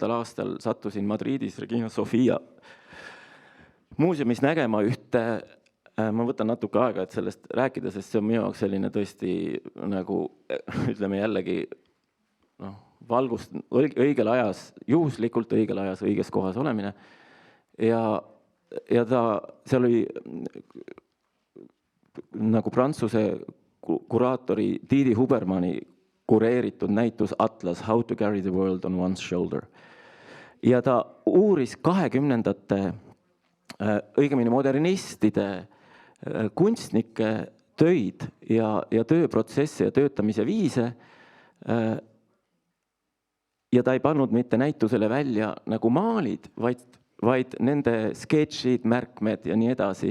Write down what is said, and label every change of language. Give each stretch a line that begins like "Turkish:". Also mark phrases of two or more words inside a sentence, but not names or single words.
Estonian: aastal sattusin Madridis Regina Sofia muuseumis nägema ühte, ma võtan natuke aega, et sellest rääkida, sest see on minu jaoks selline tõesti nagu, ütleme jällegi, valgust õigel ajas, juhuslikult õigel ajas, õiges kohas olemine. Ja seal oli nagu Prantsuse kuraatori Didi Hubermani kureeritud näitus Atlas, How to carry the world on one's shoulder. Ja ta uuris 20ndate, õigemini modernistide kunstnike töid ja tööprotsesse ja töötamise viise. Ja ta ei pannud mitte näitusele välja nagu maalid, vaid nende sketšid, märkmed ja nii edasi.